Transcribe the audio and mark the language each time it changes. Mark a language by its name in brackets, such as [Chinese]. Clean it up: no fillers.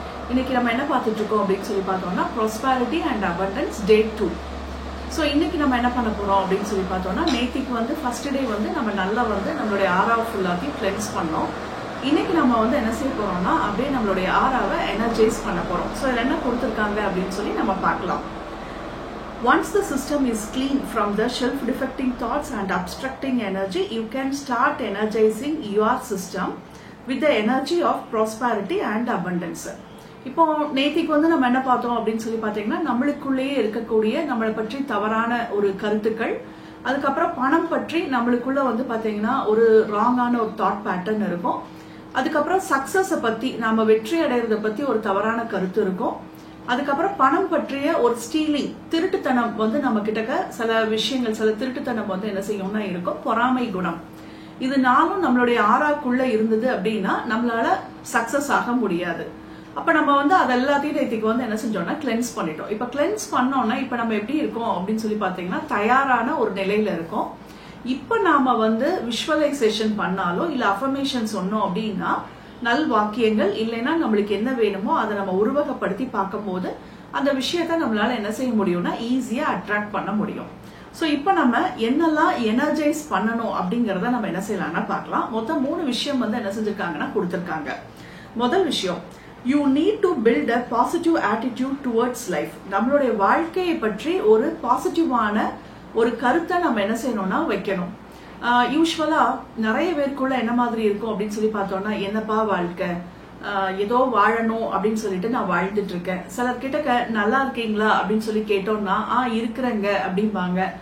[Tamil] இன்னைக்கு நம்ம என்ன பார்த்துட்டு இருக்கோம் அப்படின்னு சொல்லி பார்த்தோம்னா [English] prosperity and abundance day [Tamil] 2. So இன்னைக்கு நம்ம என்ன பண்ண போறோம் அப்படின்னு சொல்லி பார்த்தோம்னா, நேத்திக்கு வந்து ஃபர்ஸ்ட் டே வந்து நம்ம நல்லா வந்து நம்மளுடைய ஆராவை ஃபுல்லாத்தையும் கிளென்ஸ் பண்ணோம். இன்னைக்கு நம்ம வந்து என்ன செய்ய போறோம்னா அப்படியே நம்மளுடைய ஆராவை எனர்ஜைஸ் பண்ண போறோம். ஸோ இதில் என்ன கொடுத்துருக்காங்க அப்படின்னு சொல்லி நம்ம பார்க்கலாம். [English] Once the system is clean from the self-defecting thoughts and obstructing energy, you can start energizing your system with the energy of prosperity and abundance. [Tamil] இப்போ நேத்திக்கு வந்து நம்ம என்ன பார்த்தோம் அப்படின்னு சொல்லி பார்த்தீங்கன்னா, நம்மளுக்குள்ளேயே இருக்கக்கூடிய நம்மளை பற்றி தவறான ஒரு கருத்துக்கள், அதுக்கப்புறம் பணம் பற்றி நம்மளுக்குள்ள வந்து பார்த்தீங்கன்னா ஒரு ராங்கான ஒரு தாட் பேட்டர்ன் இருக்கும். அதுக்கப்புறம் சக்சஸை பத்தி நாம வெற்றி அடைகிறத பத்தி ஒரு தவறான கருத்து இருக்கும். அதுக்கப்புறம் பணம் பற்றிய ஒரு ஸ்டீலிங், திருட்டுத்தனம் வந்து நம்ம கிட்ட சில விஷயங்கள், சில திருட்டுத்தனம் வந்து என்ன செய்யும்னா இருக்கும், பொறாமை குணம். இது நாளும் நம்மளுடைய ஆறாக்குள்ள இருந்தது அப்படின்னா நம்மளால சக்சஸ் ஆக முடியாது. அப்ப நம்ம வந்து அது எல்லாத்தையும் நேத்திக்கு வந்து என்ன செஞ்சோம்னா கிளென்ஸ் பண்ணிட்டோம். இப்ப கிளென்ஸ் பண்ணோம்னா இப்ப நம்ம எப்படி இருக்கோம் அப்படின்னு சொல்லி பாத்தீங்கன்னா தயாரான ஒரு நிலையில இருக்கோம். இப்ப நாம வந்து விஷுவலைசேஷன் பண்ணாலோ இல்ல அஃபர்மேஷன் சொன்னோம் அப்படின்னா, நல் வாக்கியங்கள் இல்லைன்னா நம்மளுக்கு என்ன வேணுமோ அதை நம்ம உருவகப்படுத்தி பார்க்கும் போது அந்த விஷயத்த நம்மளால என்ன செய்ய முடியும்னா ஈஸியா அட்ராக்ட் பண்ண முடியும். சோ இப்ப நம்ம என்னெல்லாம் எனர்ஜைஸ் பண்ணணும் அப்படிங்கறத நம்ம என்ன செய்யலாம்னா பார்க்கலாம். மொத்தம் 3 விஷயம் வந்து என்ன செஞ்சிருக்காங்கன்னா கொடுத்திருக்காங்க. முதல் விஷயம், [English] you need to build a positive attitude towards life. [Tamil] நம்மளுடைய வாழ்க்கையை பற்றி ஒரு பாசிட்டிவான ஒரு கருத்தை நம்ம என்ன செய்யணும்னா வைக்கணும். யூஸ்வலா நிறைய பேருக்குள்ள என்ன மாதிரி இருக்கும் அப்படின்னு சொல்லி பார்த்தோம்னா, என்னப்பா வாழ்க்கை, ஏதோ வாழணும் அப்படின்னு சொல்லிட்டு நான் வாழ்ந்துட்டு இருக்கேன். சிலர் கிட்ட நல்லா இருக்கீங்களா அப்படின்னு சொல்லி கேட்டோம்னா இருக்கிறேங்க அப்படிம்பாங்க.